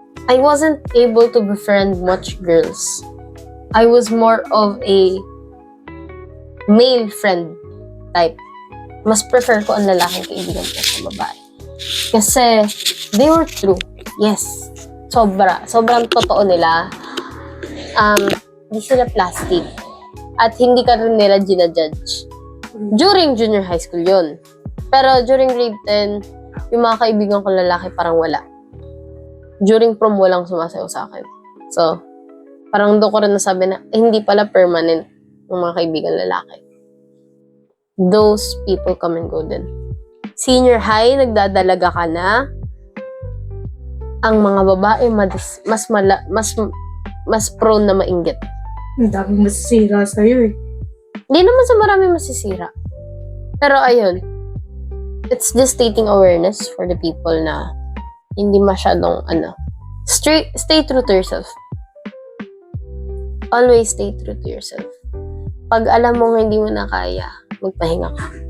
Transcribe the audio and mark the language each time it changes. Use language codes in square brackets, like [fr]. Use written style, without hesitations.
[en] I wasn't able to befriend much girls. I was more of a male friend type. [tl] Mas prefer ko ang lalaking kaibigan ko sa babae. Kasi, [en] they were true. Yes. [tl] Sobrang totoo nila. Hindi sila plastic. At hindi ka rin nila ginajudge. [en] During junior high school yun. [tl] Pero during grade 10, yung mga kaibigan ko lalaki parang wala. [en] During prom, [tl] walang sumasayaw sa akin. So, parang doon ko rin nasabi na, hindi pala permanent yung mga kaibigan lalaki. [en] Those people come and go [tl] din. Senior high, nagdadalaga ka na. Ang mga babae mas prone na mainggit. Ang daming masisira sa'yo eh. Hindi naman sa marami masisira. [en] Pero ayun, it's just stating awareness for the people [tl] na hindi masyadong [en] stay true to yourself. Always stay true to yourself. [tl] Pag alam mo hindi mo na kaya, magpahinga ka.